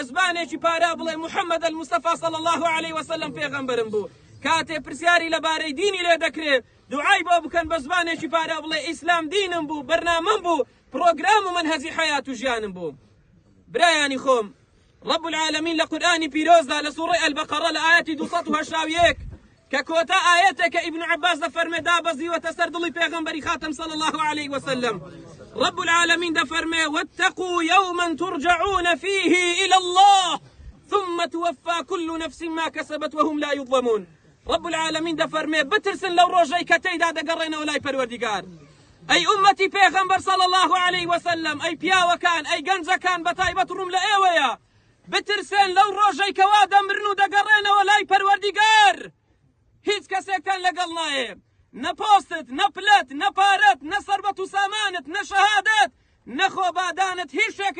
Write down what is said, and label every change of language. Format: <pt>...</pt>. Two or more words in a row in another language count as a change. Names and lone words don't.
<ckb>زبانێکی پاراو بڵێ محەممەد المستەفا</ckb> <ar>صلی الله علیه وسلم</ar> <ckb>پێغەمبەرم بوو کاتێ پرسیاری لەبارەی دینی لێ دەکرێت دوعای بۆ بکەن بە زبانێکی پاراو بڵێ ئیسلام دینم بوو بەرنامەم بوو پرۆگرام و منهەجی حەیات و ژیانم بوو برایانی خۆم</ckb> <ar>رب العالمین</ar> <ckb>لە قورئانی پیرۆزدا لە سوورەی ئەلبەقەرە لە ئایەتی 281 کە کۆتا ئاەتێکە ئیبن عەباس دەفەرمێ دابەزیوەتە سەر دڵی پێغەمبەری خاتم</ckb> <ar>صلی الله علیه وسلم رب العالمین</ar> <ckb>دەفەرمێ</ckb> <ar>واتقوا يوما ترجعون فيه إلى الله ثم توفى كل نفس ما كسبت وهم لا يظلمون رب العالمین</ar> <ckb>دەفەرمێ بترسن لەو ڕۆژەی کە تێیدا دەگەڕێنەوە لای پەروەردیگار ئەی ئومەتی پێغەمبەر</ckb> <ar>صلی الله علیه وسلم</ar> <ckb>ئەی پیاوەکان ئەی گەنجەکان بەتایبەت ڕووم لە ئێوەیە بترسن لەو ڕۆژەی کەوا دەمرن و دەگەڕێنەوە لای پەروەردیگار هیچ کەسێکتان لەگەڵ نایە نە پۆستت نە پلەت نە پارەت نە سەربەت و سامانت نە شەهادەت نە خۆبادانت هیچ شتێکت</ckb>